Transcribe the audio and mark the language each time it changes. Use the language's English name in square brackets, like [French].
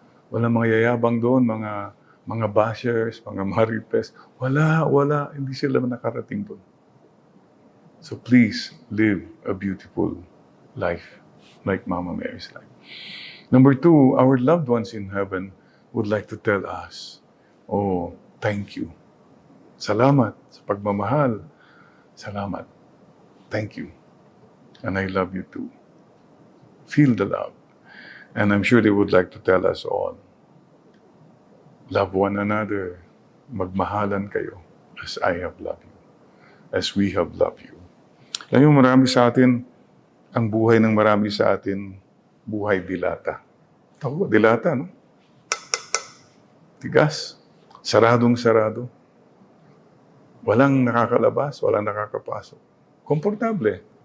[Filipino] Wala mga yayabang doon, mga bashers, mga maripes. Wala. Hindi sila nakarating doon. [English] So please, live a beautiful life like Mama Mary's life. Number 2, our loved ones in heaven would like to tell us, thank you. [Filipino] Salamat sa pagmamahal. Salamat. [English] Thank you. And I love you too. Feel the love. And I'm sure they would like to tell us all, love one another. [Filipino] Magmahalan kayo [English] as I have loved you. As we have loved you. [Filipino] Alam mo, marami sa atin, ang buhay ng marami sa atin, buhay dilata. Tawag, dilata, no? Tigas. Saradong-sarado. Walang nakakalabas, walang nakakapasok. Komportable.